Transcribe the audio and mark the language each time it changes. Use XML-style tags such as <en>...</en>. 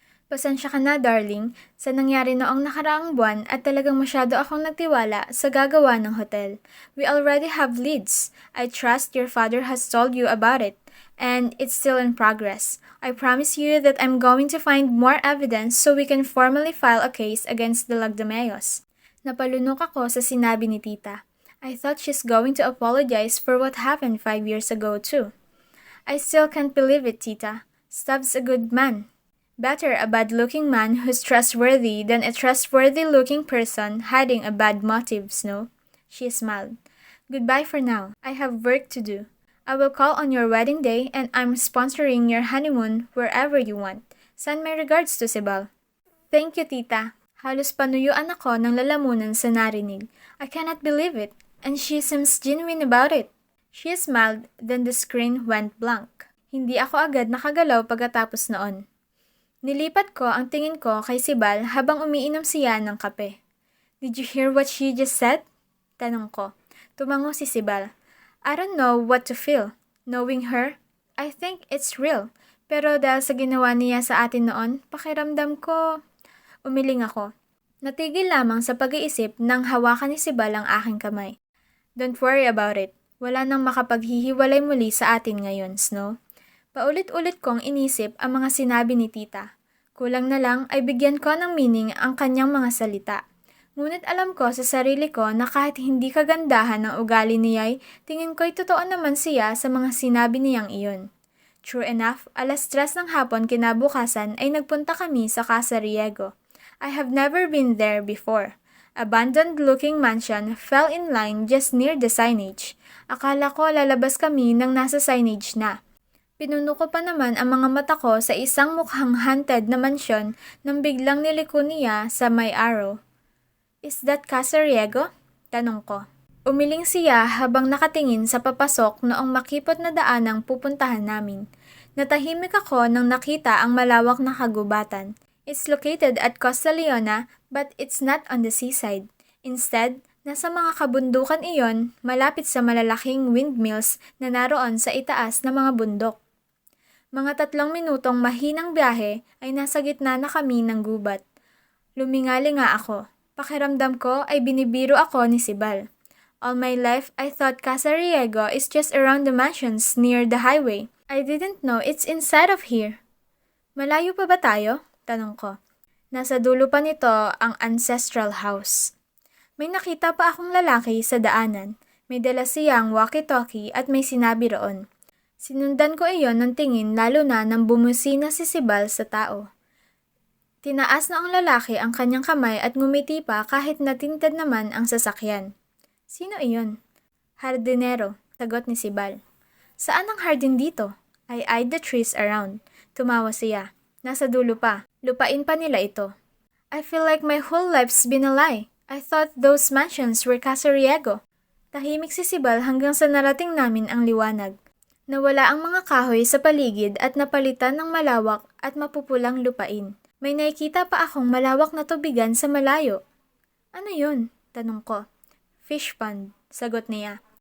<tl>Pasensya ka na, darling, sa nangyari noong nakaraang buwan at talagang masyado akong nagtiwala sa gagawa ng hotel.</tl> <en>We already have leads. I trust your father has told you about it, and it's still in progress. I promise you that I'm going to find more evidence so we can formally file a case against the Lagdameos.</en> <tl>Napalunok ako sa sinabi ni tita.</tl> <en>I thought she's going to apologize for what happened 5 years ago too. I still can't believe it, tita. Stav's a good man. Better a bad-looking man who's trustworthy than a trustworthy-looking person hiding a bad motives, no? She smiled. Goodbye for now. I have work to do. I will call on your wedding day and I'm sponsoring your honeymoon wherever you want. Send my regards to Sibal. Thank you, tita.</en> <tl>Halos panuyuan ako ng lalamunan sa narinig.</tl> <en>I cannot believe it, and she seems genuine about it. She smiled, then the screen went blank.</en> <tl>Hindi ako agad nakagalaw pagkatapos noon. Nilipat ko ang tingin ko kay Sibal habang umiinom siya ng kape.</tl> <en>Did you hear what she just said?</en> <tl>Tanong ko. Tumango si Sibal.</tl> <en>I don't know what to feel. Knowing her, I think it's real.</en> <tl>Pero dahil sa ginawa niya sa atin noon, pakiramdam ko... Umiling ako. Natigil lamang sa pag-iisip nang hawakan ni Sibal ang aking kamay.</tl> <en>Don't worry about it.</en> <tl>Wala nang makapaghihiwalay muli sa atin ngayon, Snow. Paulit-ulit kong inisip ang mga sinabi ni tita. Kulang na lang ay bigyan ko ng meaning ang kanyang mga salita. Ngunit alam ko sa sarili ko na kahit hindi kagandahan ng ugali niya'y, tingin ko'y totoo naman siya sa mga sinabi niyang iyon.</tl> <en>True enough,</en> <tl>3:00 ng hapon kinabukasan ay nagpunta kami sa Casa Riego.</tl> <en>I have never been there before. Abandoned-looking mansion fell in line just near the signage.</en> <tl>Akala ko lalabas kami nang nasa signage na. Pinuno ko pa naman ang mga mata ko sa isang mukhang haunted na mansyon nang biglang niliko niya sa may arrow.</tl> <en>Is that Casa Riego?</en> <tl>Tanong ko. Umiling siya habang nakatingin sa papasok noong makipot na daanang pupuntahan namin. Natahimik ako nang nakita ang malawak na kagubatan.</tl> <en>It's located at Costa Leona but it's not on the seaside.</en> <tl>Instead, nasa mga kabundukan iyon malapit sa malalaking windmills na naroon sa itaas ng mga bundok. Mga 3 minutong mahinang biyahe ay nasa gitna na kami ng gubat. Lumingali nga ako. Pakiramdam ko ay binibiro ako ni Sibal.</tl> <en>All my life, I thought Casa Riego is just around the mansions near the highway. I didn't know it's inside of here.</en> <tl>Malayo pa ba tayo? Tanong ko. Nasa dulo pa nito ang ancestral house. May nakita pa akong lalaki sa daanan. May dala siyang walkie-talkie at may sinabi roon. Sinundan ko iyon ng tingin lalo na nang bumusina si Sibal sa tao. Tinaas na ang lalaki ang kanyang kamay at ngumiti pa kahit natinted naman ang sasakyan. Sino iyon? Hardinero, sagot ni Sibal. Saan ang hardin dito?</tl> <en>I eyed the trees around.</en> <tl>Tumawa siya. Nasa dulo pa. Lupain pa nila ito.</tl> <en>I feel like my whole life's been a lie. I thought those mansions were Casa Riego.</en> <tl>Tahimik si Sibal hanggang sa narating namin ang liwanag. Nawala ang mga kahoy sa paligid at napalitan ng malawak at mapupulang lupain. May nakikita pa akong malawak na tubigan sa malayo. Ano yun? Tanong ko. Fish pond, sagot niya.</tl>